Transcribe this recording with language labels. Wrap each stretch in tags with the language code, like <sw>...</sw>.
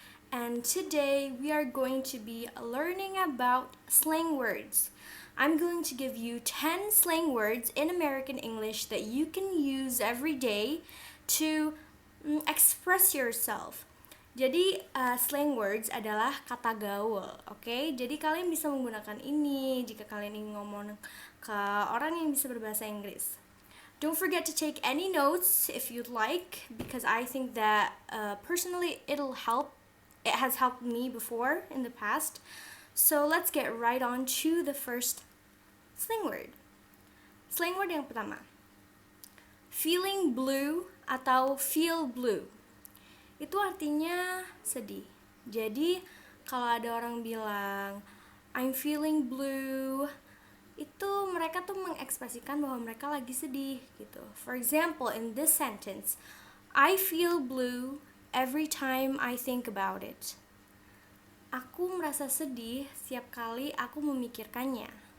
<en>And today we are going to be learning about slang words. I'm going to give you 10 slang words in American English that you can use every day to express yourself.</en> <id>Jadi slang words adalah kata gaul, oke? Jadi kalian bisa menggunakan ini jika kalian ingin ngomong ke orang yang bisa berbahasa Inggris.</id> <en>Don't forget to take any notes if you'd like, because I think that personally it'll help. It has helped me before in the past. So let's get right on to the first slang word.</en> <id>Slang word yang pertama.</id> <en>Feeling blue</en> <id>atau</id> <en>feel blue.</en> <id>Itu artinya sedih. Jadi kalau ada orang bilang</id> <en>I'm feeling blue,</en> <id>itu mereka tuh mengekspresikan bahwa mereka lagi sedih gitu.</id> <en>For example, in this sentence, I feel blue every time I think about it.</en> <id>Aku merasa sedih setiap kali aku memikirkannya.</id>